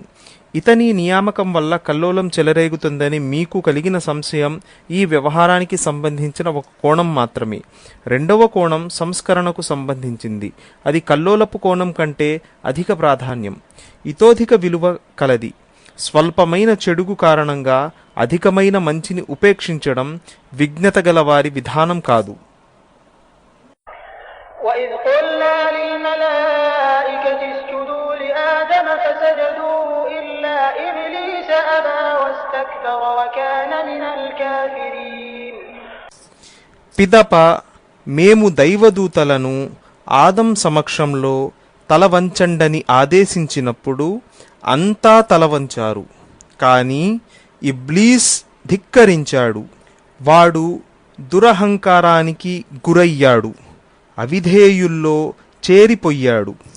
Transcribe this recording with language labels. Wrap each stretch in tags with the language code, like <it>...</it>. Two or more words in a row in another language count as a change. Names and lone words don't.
<te>ఇతని నియామకం వల్ల కల్లోలం చెలరేగుతుందని మీకు కలిగిన సంశయం ఈ వ్యవహారానికి సంబంధించిన ఒక కోణం మాత్రమే. రెండవ కోణం సంస్కరణకు సంబంధించింది. అది కల్లోలపు కోణం కంటే అధిక ప్రాధాన్యం, ఇతోధిక విలువ కలది. స్వల్పమైన చెడుగు కారణంగా అధికమైన మంచిని ఉపేక్షించడం విజ్ఞత గల వారి విధానం కాదు.</te> <ar>وَإِذْ قُلْنَا لِلْمَلَائِكَةِ اسْجُدُوا لِآدَمَ فَسَجَدُوا إِلَّا إِبْلِيسَ أَبَى وَاسْتَكْبَرَ وَكَانَ مِنَ الْكَافِرِينَ.</ar> <te>పిదప మేము దైవదూతలను ఆదం సమక్షంలో తలవంచండని ఆదేశించినప్పుడు అంతా తలవంచారు, కానీ ఇబ్లీస్ ధిక్కరించాడు. వాడు దురహంకారానికి గురయ్యాడు, అవిధేయుల్లో చేరిపోయాడు.</te>